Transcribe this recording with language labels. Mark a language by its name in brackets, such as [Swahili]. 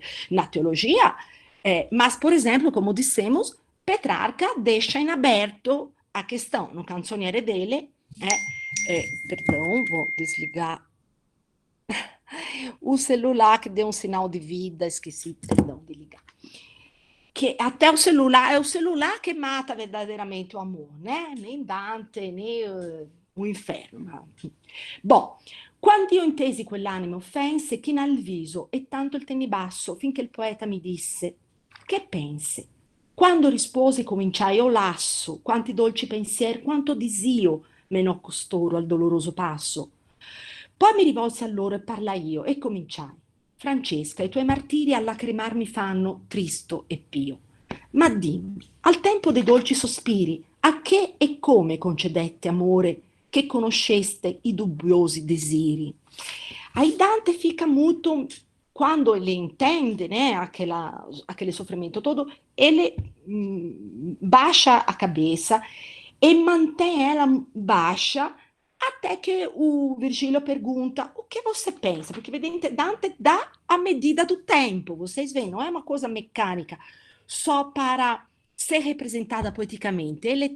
[Portuguese] na teologia, mas, por exemplo, como dissemos, Petrarca deixa em aberto a questão no canzoniere dele, perdão, vou desligar o celular que deu um sinal de vida, esqueci, perdão, de ligar. Que até o celular que mata verdadeiramente o amor, né? Nem Dante, né? O inferno. [Italian] Bom, quando io intesi quell'anima offense, chinai il viso e tanto il tenni basso, finché il poeta mi disse: che pensi? Quando risposi, cominciai, o lasso, quanti dolci pensier, quanto disio menò costoro al doloroso passo. Poi mi rivolsi a loro e parlai io e cominciai. Francesca, i tuoi martiri a lacrimar mi fanno tristo e pio. Ma dimmi, al tempo dei dolci sospiri, a che e come concedette amore che conosceste i dubbiosi desiri? [Portuguese] Aí Dante fica muito, quando ele entende, né, aquele sofrimento todo, ele baixa a cabeça e mantém ela baixa até que o Virgílio pergunta o que você pensa, porque Dante dá a medida do tempo, vocês veem, não é uma coisa mecânica, só para ser representada poeticamente.